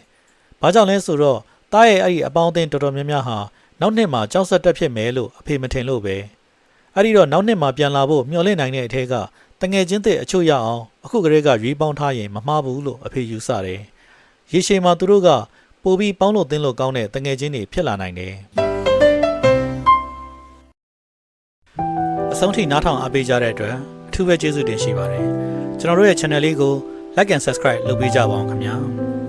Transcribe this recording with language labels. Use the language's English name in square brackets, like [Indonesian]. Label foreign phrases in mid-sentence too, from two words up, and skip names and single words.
[Burmese] ။ဘာကြောင့်လဲဆိုတော့တားရဲ့အဲ့ဒီအပေါင်းအသင်းတော်တော်များများဟာနောက်နှစ်မှာကြောက်ဆက်တက်ဖြစ်မယ်လို့အဖေမထင်လို့ပဲ။အဲ့ဒီတော့နောက်နှစ်မှာပြန်လာဖို့မျှော်လင့်နိုင်တဲ့အထက်ကတငယ်ချင်းတဲ့အချို့ရအောင်အခုကလေးကရွေးပေါင်းထားရင်မမှားဘူးလို့အဖေယူဆတယ်။ရေရှည်မှာသူတို့ကပိုပြီးပေါင်းလို့သင်းလို့ကောင်းတဲ့တငယ်ချင်းတွေဖြစ်လာနိုင်တယ်။အဆုံးထိနားထောင်အားပေးကြတဲ့အတွက်အထူးပဲကျေးဇူးတင်ရှိပါတယ်။ကျွန်တော်တို့ရဲ့ channel လေးကို [English] like and subscribe [Burmese] လုပ်ပေးကြပါအောင်ခင်ဗျာ။